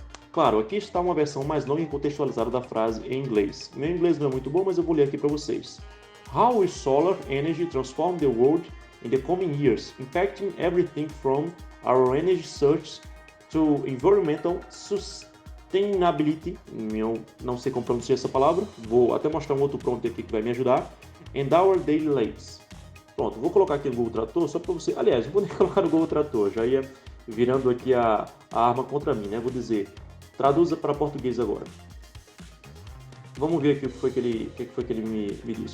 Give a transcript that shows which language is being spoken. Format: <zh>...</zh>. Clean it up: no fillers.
<pt>Claro, aqui está uma versão mais longa e contextualizada da frase em inglês. Meu inglês não é muito bom, mas eu vou ler aqui para vocês.</pt> <en>How will solar energy transform the world in the coming years, impacting everything from our energy source to environmental sustainability?</en> <pt>Eu não sei como pronunciar essa palavra, vou até mostrar um outro prompt aqui que vai me ajudar.</pt> <en>And our daily lives.</en> <pt>Pronto, vou colocar aqui no Google Tradutor só para você. Aliás, eu vou nem colocar no Google Tradutor, já ia virando aqui a arma contra mim, né? Vou dizer, traduza para português agora. Vamos ver aqui o que foi que ele me disse.</pt>